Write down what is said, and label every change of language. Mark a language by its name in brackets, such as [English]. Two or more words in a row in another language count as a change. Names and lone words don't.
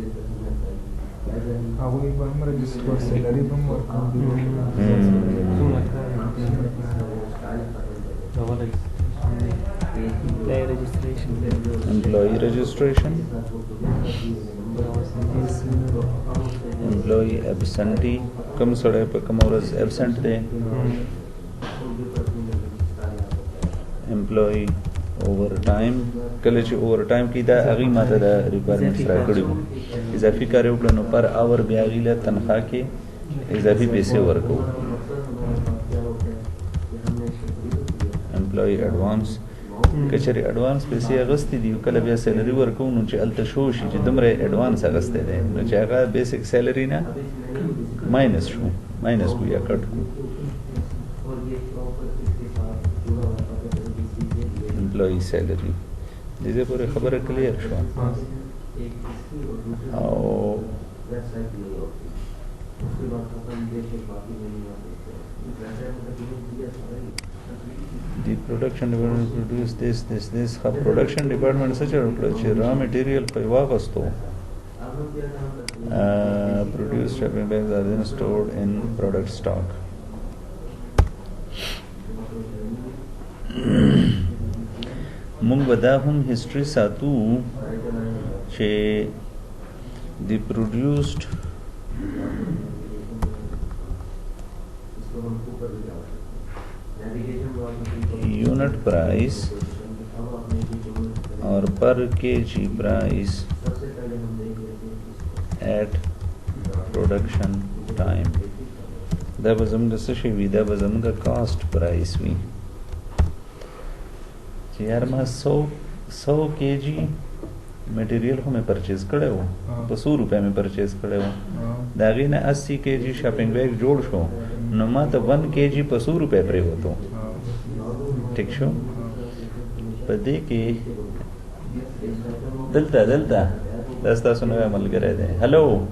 [English] employee registration employee absentee [Pashto] کم سڑے پہ کم ورځ ایبسنٹ دے [English] employee overtime [Pashto] کله چې اوور ټایم کې دا هغه ماته د ریکوایرمنټس راکړي وو اضافي کار وکړو نو پر اور بیا غیله تنخواه کې اضافي پیسې ورکو [English] employee advance [Pashto] کچری ایڈوانس پیسې اغستې دي کله بیا سیلری ورکو نو چې الته شو شي چې دومره ایڈوانس اغستې ده نو چې هغه [English] basic salary [Pashto] نه ماینس شو ماینس کو یا کټ کو امپلائی سیلری دې پورې خبره کلیر شو [English] او the production department produce this production department such a raw material [Pashto] په واغستو [English] produced shipping bags are then stored in product stock [Pashto] مونږ به دا هم هیستوري ساتو چې [English] the produced unit price or per kg price at production time [Pashto] دا به زموږ څه شي وي دا به زموږ [English] cost price [Pashto] وي چې یار ما 100 kg مټیریل خو مې پرچیز کړی و په 100 روپۍ مې پرچیز کړی و د هغې نه 80 kg [English] shopping bag [Pashto] جوړ شو نو ما ته 1 kg په 100 روپۍ پرېوتو ٹھیک شو په دې کې دلته دا ستاسو نوی ملګری دی هلو